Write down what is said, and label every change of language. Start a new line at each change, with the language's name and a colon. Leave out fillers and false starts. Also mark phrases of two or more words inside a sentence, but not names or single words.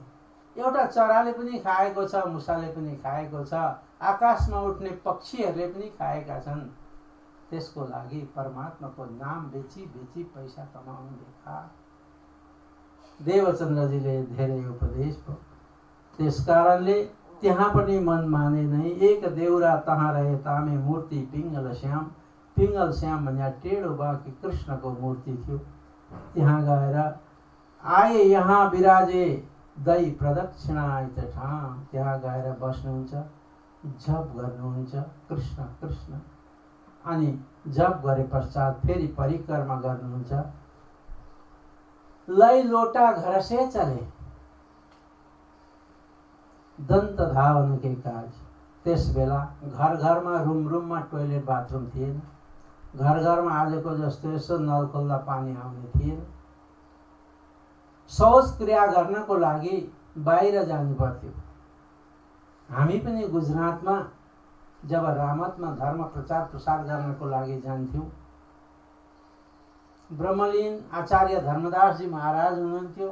Nepali: एउटा चराले पनि खाएको छ, मुसाले पनि खाएको छ, आकाशमा उठ्ने पक्षीहरूले पनि खाएका छन्। त्यसको लागि परमात्माको नाम बेची बेची पैसा कमाउनु बेकार। देवचन्द्रजीले धेरै उपदेश भयो। त्यस कारणले त्यहाँ पनि मन माने नै।
Hindi: एक देउरा तहाँ रहे तामे मूर्ति पिङ्गल श्याम।
Nepali: पिङ्गल श्याम भन्या टेढो बाँकी कृष्णको मूर्ति थियो। त्यहाँ गएर
Hindi: आए यहाँ बिराजे दै प्रदक्षिणायत ठाम।
Nepali: त्यहाँ गएर बस्नुहुन्छ, जप गर्नुहुन्छ कृष्ण कृष्ण, अनि जप गरे पश्चात फेरि परिक्रमा गर्नुहुन्छ।
Hindi: लै लोटा घर से चले दन्त धावन के काज।
Nepali: त्यस बेला घर घरमा रुम रुममा टोयलेट बाथरुम थिएन। घर घरमा आजको जस्तो यसो नल खोल्दा पानी आउने थिएन। शौच क्रिया गर्नको लागि बाहिर जानु पर्थ्यो। हामी पनि गुजरातमा जब रामतमा धर्म प्रचार प्रसार गर्नको लागि जान्थ्यौँ, ब्रह्मलीन आचार्य धर्मदासजी महाराज हुनुहुन्थ्यो।